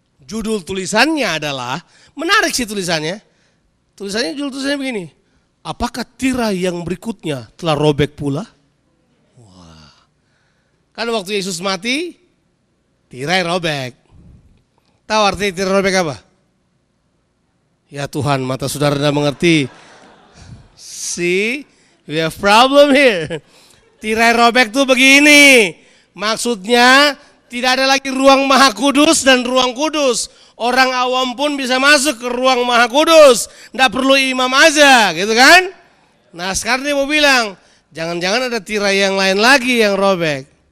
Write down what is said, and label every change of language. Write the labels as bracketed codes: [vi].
[id] Judul tulisannya adalah, menarik sih tulisannya. Judul tulisannya begini. Apakah tirai yang berikutnya telah robek pula? Wah. Kan waktu Yesus mati, tirai robek. Tahu arti tirai robek apa? Ya Tuhan, mata saudara tidak mengerti. [en] See, we have problem here. [id] Tirai robek tuh begini. Maksudnya, tidak ada lagi ruang Maha Kudus dan ruang kudus. Orang awam pun bisa masuk ke ruang Maha Kudus. Tidak perlu imam aja, gitu kan? Nah sekarang dia mau bilang, jangan-jangan ada tirai yang lain lagi yang robek.